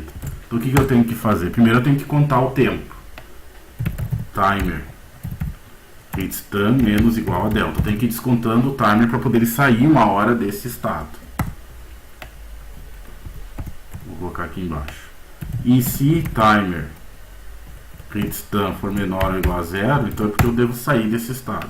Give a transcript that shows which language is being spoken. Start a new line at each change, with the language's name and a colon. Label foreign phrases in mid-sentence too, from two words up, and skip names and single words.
Portuguese: Então o que eu tenho que fazer? Primeiro eu tenho que contar o tempo.
English: Timer hit stun
Portuguese: menos igual a delta. Eu tenho que ir descontando o timer para poder sair uma hora desse estado. Vou colocar aqui embaixo. E se
English: timer hit stun
Portuguese: for menor ou igual a zero, então é porque eu devo sair desse estado.